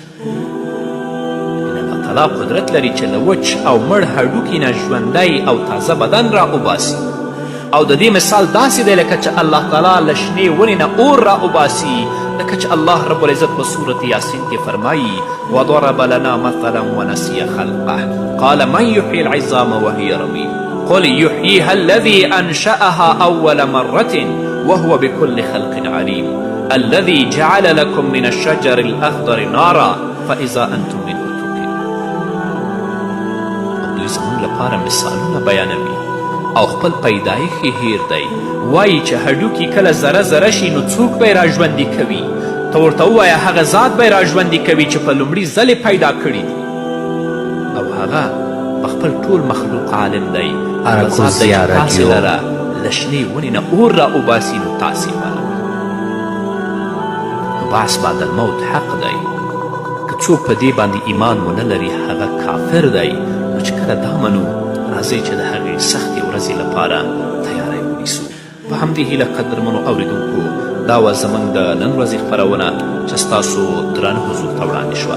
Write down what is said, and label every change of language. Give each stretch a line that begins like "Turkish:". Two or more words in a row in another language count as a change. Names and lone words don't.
Pashto: الله تعالی قدرت لري چې له وچ او مړ هډوکي نه ژوندی او تازه بدن راوباسي. او د دې مثال داسې دی لکه چې الله تعالی له شنې ونې نه اور راوباسي لکه چې الله رب العزت په سورة یاسین کې فرمایي
Arabic: وضرب لنا مثلا ونسي خلقه قال من يحيي العظام وهي رميم قل يحييها الذي أنشأها أول مرة وهو بكل خلق عليم الذي جعل لكم من الشجر الأخضر نارا فإذا أنتم منه توقدون.
Pashto: دوی زموږ لپاره مثالونه بیانوي او خپل پیدایښت یې هیر دی. وایي چې هډوکي کله ذره ذره شي نو څوک به یې راژوندي کوي. ته ورته ووایه هغه ذات به یې راژوندي کوي چې په لومړي ځل یې پیدا کړي دي او هغه په خپل ټول مخلوق عالم دی. هغه ذات دی چې تاسې لره له شنې ونې نه اور راوباسي نو تاسې ولوي. نو
Arabic: بعث بعد الموت
Pashto: حق دی. که څوک په دې باندې ایمان ونه لري هغه کافر دی. نو چې کله دا منو راځئ چې د هغې سختې ورځې لپاره تیاری ونیسو. په همدې هیله قدرمنو اوریدونکو دا وه زموږ د نن ورځې خپرونه چې ستاسو درانه حضور ته وړاندې شوه.